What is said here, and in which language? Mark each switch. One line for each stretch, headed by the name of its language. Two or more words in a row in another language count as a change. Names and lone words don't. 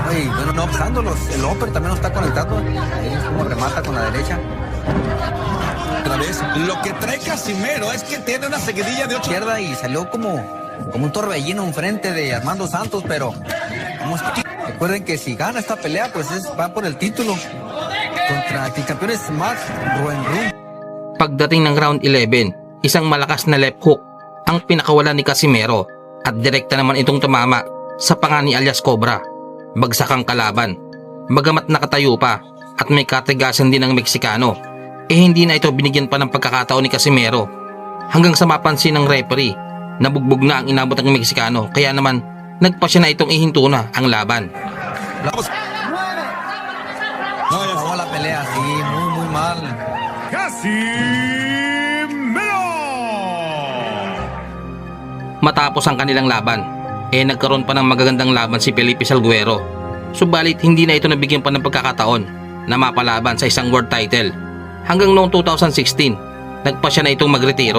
Spanish: Ay, bueno, no obstando, el upper también lo está conectando. Ahí es como remata con la derecha. Otra vez, lo que trae Casimero es que tiene una seguidilla de 8 Izquierda y salió como un torbellino enfrente de Armando Santos, pero recuerden que si gana esta pelea, pues va por el título contra el campeón es Max Roengrung.
Filipino: Pagdating ng round 11, isang malakas na
English: left hook
Filipino: ang pinakawala ni Casimero at direkta naman itong tumama sa panga ni alias Cobra. Bagsak ang kalaban. Bagamat nakatayo pa at may katigasan din ng Meksikano, hindi na ito binigyan pa ng pagkakataon ni Casimero hanggang sa mapansin ng referee na bugbog na ang inabot ng Meksikano, kaya naman nagpasya na itong ihinto na ang laban.
Spanish: Acabó la pelea, sí, muy mal.
Filipino: Matapos ang kanilang laban, nagkaroon pa ng magagandang laban si Felipe Salguero. Subalit hindi na ito nabigyan pa ng pagkakataon na mapalaban sa isang world title. Hanggang noong 2016, nagpasya na itong magretiro.